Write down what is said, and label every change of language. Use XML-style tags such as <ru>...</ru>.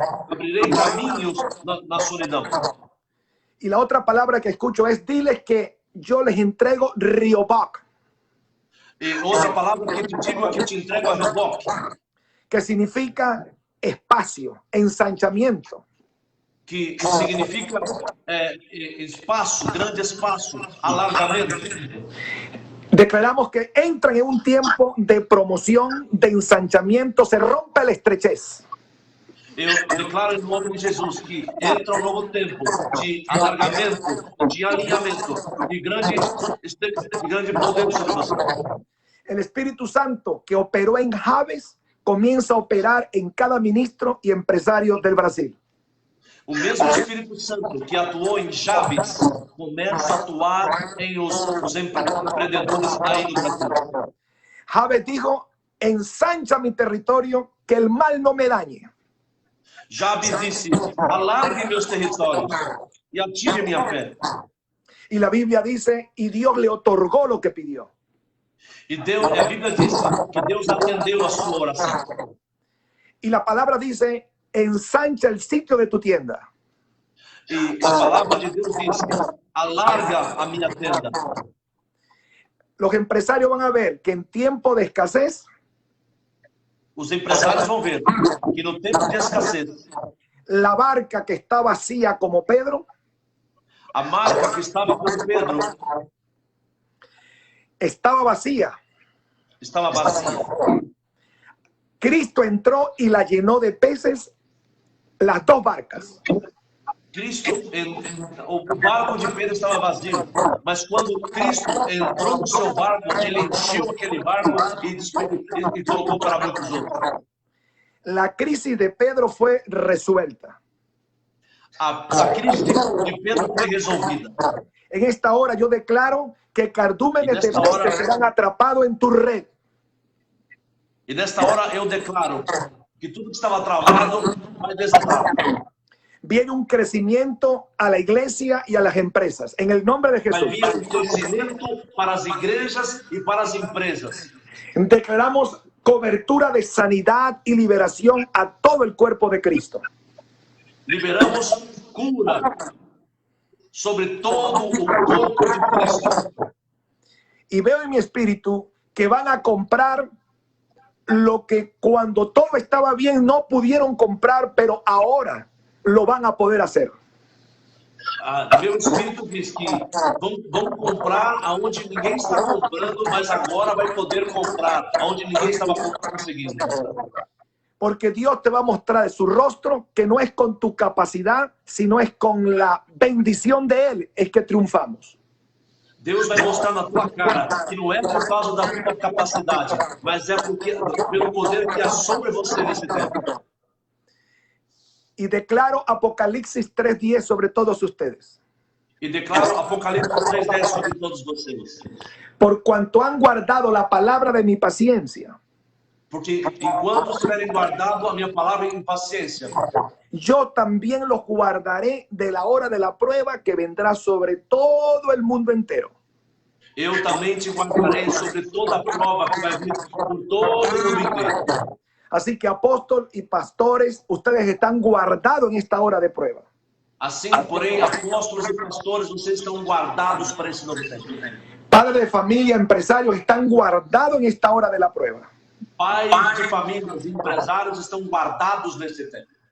<pt>Abrirei caminhos na solidão.</pt> <es>Y la otra palabra que escucho es: diles que yo les entrego Riobac,</es> <pt>E outra palavra que te digo é que te entrego a Reboque,</pt> <es>que significa espacio, ensanchamiento.</es> <pt>que significa espaço, grande espaço, alargamento.</pt> <es>Declaramos que entran en un tiempo de promoción, de ensanchamiento, se rompe la estrechez.</es> <pt>Eu declaro em nome de Jesus que entra um novo tempo de alargamento, de alinhamento, de grande poder sobre você.</pt> <es>El Espíritu Santo que operó en Javes comienza a operar en cada ministro y empresario del Brasil.</es> <pt>O mesmo Espírito Santo que atuou em Chaves começa a atuar em os empreendedores aí no Brasil.</pt> <es>Javes dijo: ensancha mi territorio, que el mal no me dañe.</es> <pt>Jabes disse: alargue meus territórios e ative minha fé.</pt> <es>Y la Biblia dice: y Dios le otorgó lo que pidió.</es> <pt>E a Bíblia diz que Deus atendeu a sua oração.</pt> <es>Y la palabra dice: ensancha el sitio de tu tienda.</es> <pt>E a palavra de Deus diz: alarga a minha tenda.</pt> <es>Los empresarios van a ver que en tiempo de escasez,</es> <pt>Os empresários vão ver que no tempo de escassez,</pt> <es>la barca que está vacía como Pedro</es> <pt>a marca que estava com Pedro</pt> <es>estaba vacía.</es> <pt>estava vazia.</pt> <es>Cristo entró y la llenó de peces las dos barcas.</es> <pt>Cristo, o barco de Pedro estava vazio, mas quando Cristo entrou no seu barco, ele encheu aquele barco e colocou para muitos outros.</pt> <es>La crisis de Pedro fue resuelta.</es> <pt>A crise de Pedro foi resolvida.</pt> <es>En esta hora yo declaro que cardúmenes de peces serán atrapados en tu red.</es> <pt>E nesta hora eu declaro que tudo que estava travado vai desatar.</pt> <es>Viene un crecimiento a la iglesia y a las empresas. En el nombre de</es> <pt>Vai</pt> <es>Jesús.</es> <pt>vir um crescimento para as igrejas e para as empresas.</pt> <es>Declaramos cobertura de sanidad y liberación a todo el cuerpo de Cristo.</es> <pt>Liberamos cura sobre todo o corpo de Cristo.</pt> <es>Y veo en mi espíritu que van a comprar lo que cuando todo estaba bien no pudieron comprar, pero ahora lo van a poder hacer.</es> <pt>Meu espírito diz que vão comprar aonde ninguém está comprando, mas agora vai poder comprar aonde ninguém estava conseguindo.</pt> <es>Porque Dios te va a mostrar su rostro, que no es con tu capacidad, sino es con la bendición de Él, es que triunfamos.</es> <pt>Deus vai mostrar na tua cara que não é por causa da tua capacidade, mas é pelo poder que há sobre você nesse tempo.</pt> <es>Y declaro Apocalipsis 3:10 sobre todos ustedes.</es> <pt>E declaro Apocalipse 3:10 sobre todos vocês.</pt> <es>Por cuanto han guardado la palabra de mi paciencia,</es> <pt>Porque enquanto estiverem guardado a minha palavra em paciência,</pt> <es>yo también los guardaré de la hora de la prueba que vendrá sobre todo el mundo entero.</es> <pt>eu também te guardarei sobre toda a prova que vai vir por todo o mundo inteiro.</pt> <es>Así que apóstol y pastores, ustedes están guardados en esta hora de prueba.</es> <pt>Assim, porém, apóstolos e pastores, vocês estão guardados para esse novo tempo.</pt> <es>Padres de familia, empresarios, están guardados en esta hora de la prueba.</es> <pt>Pais de famílias, empresários estão guardados nesse tempo.</pt>